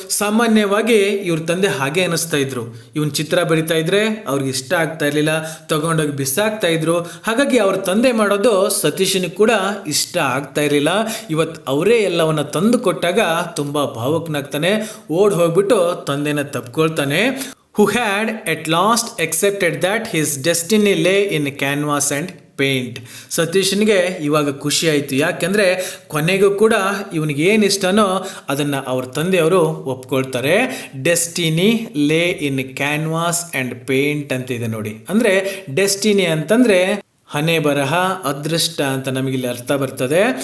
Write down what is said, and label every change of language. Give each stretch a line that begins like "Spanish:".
Kannada: ಸಾಮಾನ್ಯವಾಗಿ ಇವ್ರ ತಂದೆ ಹಾಗೆ ಅನ್ನಿಸ್ತಾ ಇದ್ರು. ಇವನ್ ಚಿತ್ರ ಬರಿತಾ ಇದ್ರೆ ಅವ್ರಿಗೆ ಇಷ್ಟ ಆಗ್ತಾ ಇರಲಿಲ್ಲ, ತಗೊಂಡೋಗಿ ಬಿಸಾಕ್ತಾ ಇದ್ರು. ಹಾಗಾಗಿ ಅವ್ರ ತಂದೆ ಮಾಡೋದು ಸತೀಶನಿಗೆ ಕೂಡ ಇಷ್ಟ ಆಗ್ತಾ ಇರಲಿಲ್ಲ. ಇವತ್ತು ಅವರೇ ಎಲ್ಲವನ್ನ ತಂದು ಕೊಟ್ಟಾಗ ತುಂಬ ಭಾವುಕನಾಗ್ತಾನೆ. ಓಡ್ ಹೋಗ್ಬಿಟ್ಟು ತಂದೆನ ತಪ್ಕೊಳ್ತಾನೆ.
English: Who had at last accepted that his destiny lay in canvas and paint.
Kannada: ಸತೀಶನಿಗೆ ಇವಾಗ ಖುಷಿ ಆಯಿತು. ಯಾಕೆಂದರೆ ಕೊನೆಗೂ ಕೂಡ ಇವನಿಗೆ ಏನು ಇಷ್ಟನೋ ಅದನ್ನು ಅವ್ರ ತಂದೆಯವರು ಒಪ್ಕೊಳ್ತಾರೆ.
English: destiny lay in canvas and paint
Kannada: ಅಂತಿದೆ ನೋಡಿ. ಅಂದರೆ ಡೆಸ್ಟಿನಿ ಅಂತಂದರೆ ಹಣೆ ಬರಹ, ಅದೃಷ್ಟ ಅಂತ ನಮಗಿಲ್ಲಿ ಅರ್ಥ ಬರ್ತದೆ.